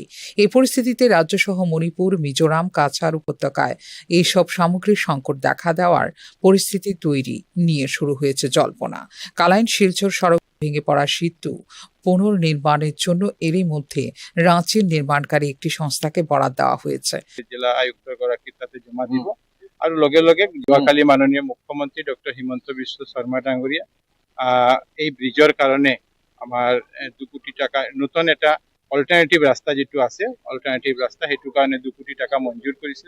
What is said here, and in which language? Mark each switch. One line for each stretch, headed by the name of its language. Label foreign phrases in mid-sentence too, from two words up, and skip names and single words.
Bangla: এই পরিস্থিতিতে রাজ্যসহ মণিপুর, মিজোরাম, কাছাড় উপত্যকায় এইসব সামগ্রীর সংকট দেখা দেওয়ার পরিস্থিতি তৈরি নিয়ে শুরু হয়েছে জল্পনা। কালাইন শিলচর সড়ক ভেঙে পড়া সেতু পুনর্নির্মাণের জন্য এরই মধ্যে রাঁচির নির্মাণকারী একটি সংস্থাকে বরাদ দেওয়া হয়েছে।
Assamese: জেলা আয়ুক্ত গৰাকীৰ তাতে জমা দিব আৰু লগে লগে যোৱাকালি মাননীয় মুখ্যমন্ত্ৰী ডক্টৰ হিমন্ত বিশ্ব শৰ্মা ডাঙৰীয়া এই ব্ৰিজৰ কাৰণে আমাৰ 2 কোটি টাকা নতুন এটা অল্টাৰনেটিভ ৰাস্তা যেটো আছে অল্টাৰনেটিভ ৰাস্তা সেইটো কাৰণে 2 কোটি টাকা মঞ্জুৰ কৰিছে।